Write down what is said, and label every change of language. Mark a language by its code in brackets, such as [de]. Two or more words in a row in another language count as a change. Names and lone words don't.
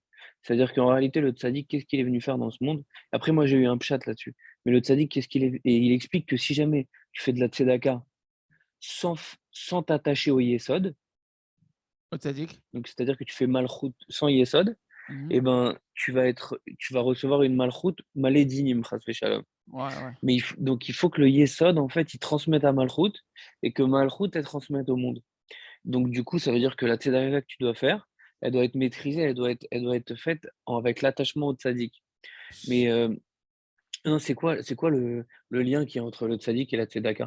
[fr] C'est-à-dire qu'en réalité, le tzaddik, qu'est-ce qu'il est venu faire dans ce monde? Après, moi, j'ai eu un pshat là-dessus. Mais le tzaddik, qu'est-ce qu'il est? Et il explique que si jamais tu fais de la tzedaka sans t'attacher au Yesod, donc c'est-à-dire que tu fais malchut sans Yesod, eh ben, tu vas recevoir une malchut malédinim, [he] חס ושלום. [fr] Mais donc il faut que le Yesod, en fait, il transmette à malchut et que malchut, elle transmette au monde. Donc du coup, ça veut dire que la tzedaka que tu dois faire, elle doit être maîtrisée, elle doit être faite avec l'attachement au tzaddik. Mais non, c'est quoi le lien qu'il y a entre le tzaddik et la tzedaka?